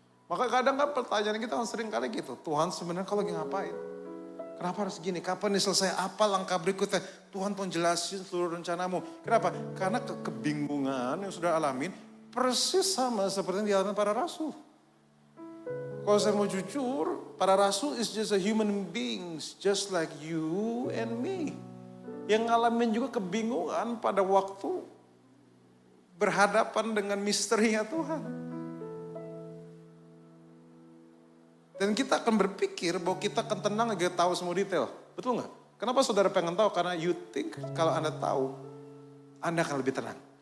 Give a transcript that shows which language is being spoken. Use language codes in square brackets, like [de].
[id] Maka kadang kan pertanyaan kita sering kali gitu. Tuhan sebenarnya kalau lagi ngapain? Kenapa harus gini? Kapan nih selesai? Apa langkah berikutnya? Tuhan tolong jelasin seluruh rencanamu. Kenapa? Karena kebingungan yang sudah alamin persis sama seperti yang dialami para rasul. Kalau saya mau jujur, para rasul [en] is just a human beings, just like you and me. [id] Yang ngalamin juga kebingungan pada waktu berhadapan dengan misterinya Tuhan. Dan kita akan berpikir bahwa kita akan tenang aja tahu semua detail. Betul nggak? Kenapa saudara pengen tahu? Karena [en] you think [id] kalau Anda tahu, Anda akan lebih tenang.